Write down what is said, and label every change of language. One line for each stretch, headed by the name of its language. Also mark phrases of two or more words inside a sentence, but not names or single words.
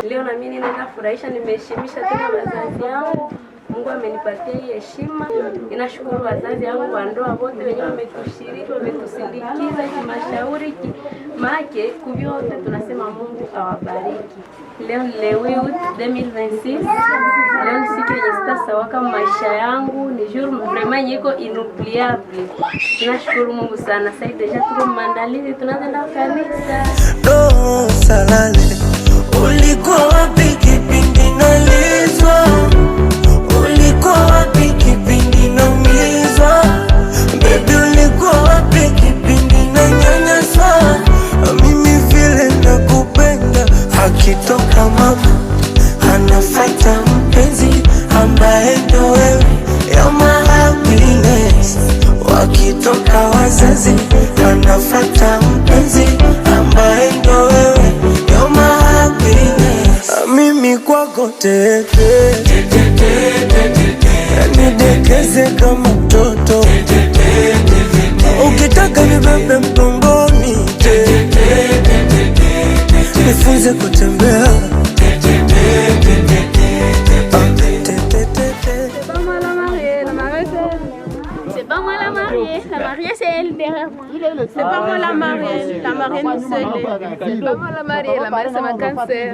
Swahili: Leo na mimi ninaenda furahisha, nimeheshimisha tena wazazi wangu. Mungu amenipatia hii heshima. Ninashukuru wazazi wangu wa ndoa wote wenye wametushiriki, wametusindikiza kimashauri make kuvyote, tunasema Mungu awabariki.
French: Leo le 8 août 2026,
Swahili: leo ni siku yenye sitasawa kama maisha yangu, ni
French: jour vraiment
Swahili: yeko inoubliable. Ninashukuru Mungu sana. Sasa deja tuko maandalizi, tunaenda kanisa. Do salale, ulikuwa wapi kipindi nalizwa? Ulikuwa wapi kipindi naumizwa? Baby ulikuwa wapi kipindi nanyanyaswa? Mimi vile nakupenda, akitoka mama anafuata mpenzi ambaye ndo wewe.
English: You're my happiness.
Swahili: Wakitoka wazazi anafuata mpenzi ambaye ndo wewe.
English: You're my happiness.
Swahili: Mimi kwako tete, nidekeze kama mtoto, ukitaka nibebe mgongoni, nifunze kutembea.
French: C'est pas moi la mariée, la mariée c'est elle derrière moi. C'est pas moi la mariée, la mariée nous seule. C'est pas moi la mariée c'est ma cancer.